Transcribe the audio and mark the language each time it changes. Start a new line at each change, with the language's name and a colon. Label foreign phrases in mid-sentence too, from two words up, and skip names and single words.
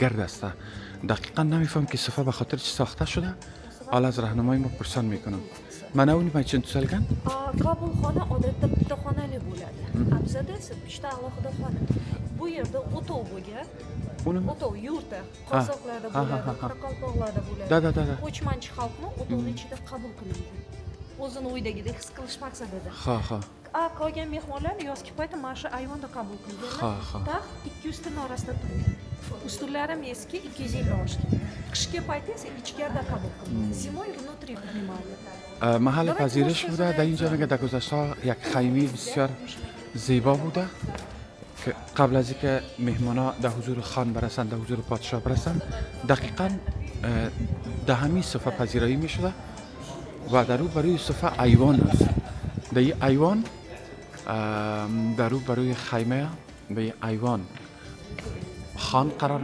Persian: گرد است دقیقا نمیفهم که صفحه به خاطر چی ساخته شده حالا از راهنمای ما پرسان میکنم من اونی من چند سالگن؟
Uzbek: Qabulxona odatda bitta xonali bo'ladi. Bizada esa 3 ta alohida xona. Bu yerda o'tov bo'lgan. O'tov yurti qozoqlarda bo'ladi, qoraqalpoqlarda bo'ladi. Da. Ko'chmanchi xalqni o'tovning ichida qabul qilingan. O'zini uydagidek his qilish maqsadida. Ha. Qolgan mehmonlarni yozgi payti mana shu ayvonda qabul qilganlar. Ha. Taxt 2 ustunni orasida turgan. Ustunlar ham eski, 250 oshgan. Qishki payti esa ichkarida qabul qilingan.
Russian: Zimoy внутри принимали.
Persian: محل پذیرش بوده در اینجا میگه در گذشته یک خیمه بسیار زیبا بوده که قبل از اینکه مهمانا در حضور خان برسن در حضور پادشاه برسن دقیقا در همین صفحه پذیرایی میشده و در رو بروی صفحه ایوان است در این ایوان در رو بروی خیمه به این ایوان خان قرار